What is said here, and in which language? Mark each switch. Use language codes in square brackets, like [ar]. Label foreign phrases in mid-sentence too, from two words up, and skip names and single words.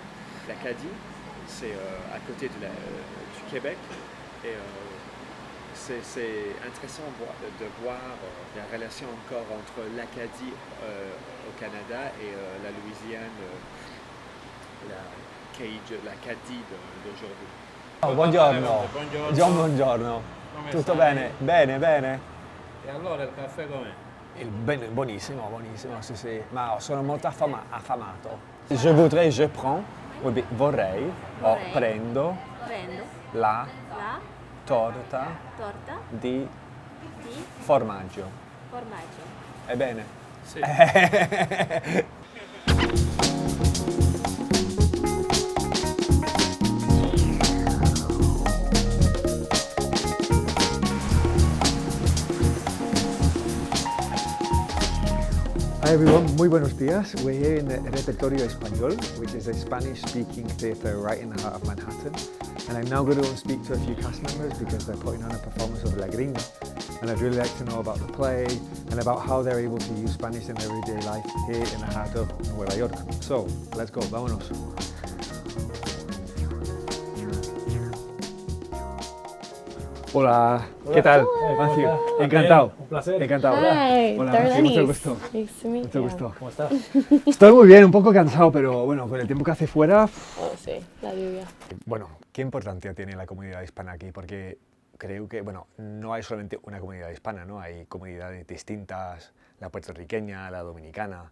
[fr] L'Acadie, c'est à côté du Québec, et c'est intéressant de voir la relation encore entre l'Acadie au Canada et la Louisiane, l'Acadie d'aujourd'hui. [it] Oh, buongiorno. Buongiorno. Tutto bene? Bene, bene. E allora il caffè com'è? Buonissimo, buonissimo, sì sì. Ma sono molto affamato. [fr] Je voudrais, je prends, [it] vorrei, Vorrei. prendo prendo la la torta torta di di formaggio. formaggio. Ebbene. Sì. [en] Hi everyone, [es] muy buenos días. [en] We're here in the Repertorio Español, which is a Spanish-speaking theatre right in the heart of Manhattan. And I'm now going to go and speak to a few cast members because they're putting on a performance of La Gringa. And I'd really like to know about the play and about how they're able to use Spanish in their everyday life here in the heart of Nueva York. So, let's go, [es] vámonos. Hola, ¿qué tal? Matthew, encantado. Un placer. Encantado. [en] Hi, [es] Hola, Darlene. mucho gusto. [en] Nice to meet [es] Mucho [en] you. [es] gusto. ¿Cómo estás? Estoy muy bien, un poco cansado, pero bueno, con el tiempo que hace fuera. Oh, sí, la lluvia. Bueno, ¿qué importancia tiene la comunidad hispana aquí? Porque creo que, bueno, no hay solamente una comunidad hispana, ¿no? Hay comunidades distintas, la puertorriqueña, la dominicana.